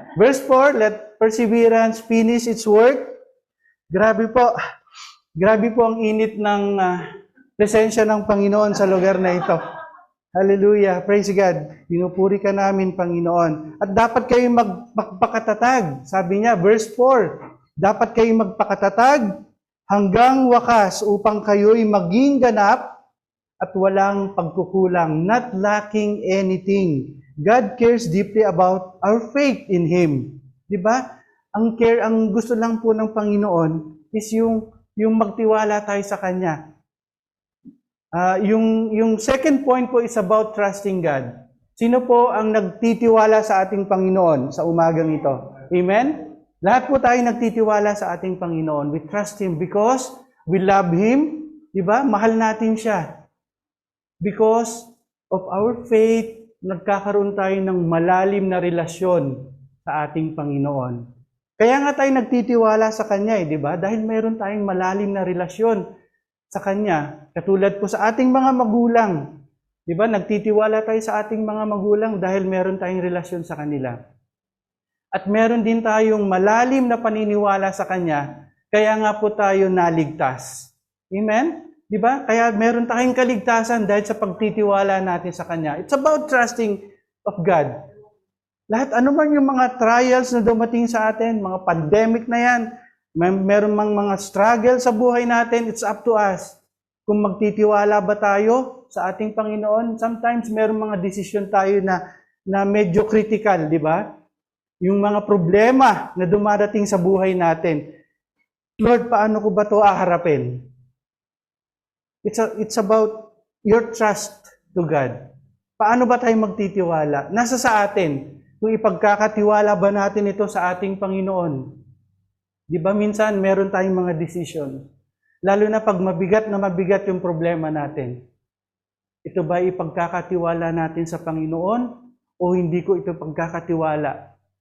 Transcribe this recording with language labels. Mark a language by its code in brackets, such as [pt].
[en] Verse 4, let perseverance finish its work. [tl] Grabe po. Grabe po ang init ng presensya ng Panginoon sa lugar na ito. Hallelujah. Praise God. Pinupuri ka namin, Panginoon. At dapat kayong magpakatatag. Sabi niya, verse 4, dapat kayong magpakatatag hanggang wakas upang kayo'y maging ganap at walang pagkukulang, [en] not lacking anything. God cares deeply about our faith in Him. [tl] Di ba? Ang gusto lang po ng Panginoon is yung magtiwala tayo sa Kanya. [en] Yung second point po is about trusting God. [tl] Sino po ang nagtitiwala sa ating Panginoon sa umagang ito? Amen? Lahat po tayo nagtitiwala sa ating Panginoon. [en] We trust Him because we love Him. [tl] Di ba? Mahal natin siya. [en] Because of our faith, [tl] nagkakaroon tayo ng malalim na relasyon sa ating Panginoon. Kaya nga tayo nagtitiwala sa Kanya, di ba? Dahil mayroon tayong malalim na relasyon sa Kanya. Katulad po sa ating mga magulang. Di ba? Nagtitiwala tayo sa ating mga magulang dahil meron tayong relasyon sa kanila. At meron din tayong malalim na paniniwala sa Kanya, kaya nga po tayo naligtas. Amen? Di ba? Kaya meron tayong kaligtasan dahil sa pagtitiwala natin sa Kanya. [en] It's about trusting of God. [tl] Lahat, ano man yung mga trials na dumating sa atin, mga pandemic na yan, meron mang mga struggle sa buhay natin, [en] it's up to us. [tl] Kung magtitiwala ba tayo sa ating Panginoon, sometimes meron mga desisyon tayo na medyo critical, di ba? Yung mga problema na dumadating sa buhay natin. Lord, paano ko ba ito aharapin? [en] It's about your trust to God. [tl] Paano ba tayo magtitiwala? Nasa sa atin. Kung ipagkakatiwala ba natin ito sa ating Panginoon? Di ba minsan meron tayong mga decision? Lalo na pag mabigat na mabigat yung problema natin. Ito ba ipagkakatiwala natin sa Panginoon o hindi ko ito pagkakatiwala?